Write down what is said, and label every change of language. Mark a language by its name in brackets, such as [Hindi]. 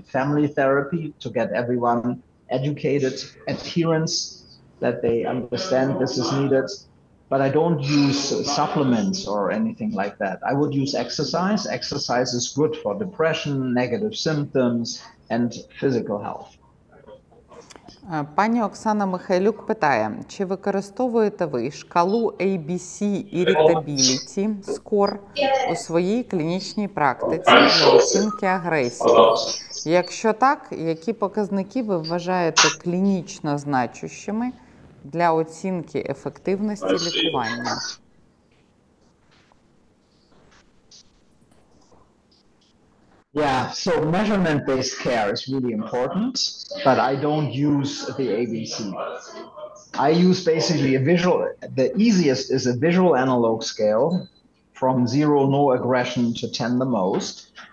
[English] Family therapy to get everyone educated, adherence, that they understand this is needed. But I don't use supplements or anything like that. I would use exercise. Exercise is good for depression, negative symptoms, and physical health. [Ukrainian] Пані Оксана Михайлюк питає, чи використовуєте ви шкалу ABC Irritability Score у своїй клінічній практиці для оцінки агресії? Якщо так, які показники ви вважаєте клінічно значущими для оцінки ефективності лікування? [English] Yeah, so measurement-based care is really important, but I don't use the ABC. I use basically a visual, the easiest is a visual analog scale from 0, no aggression, to 10, the most.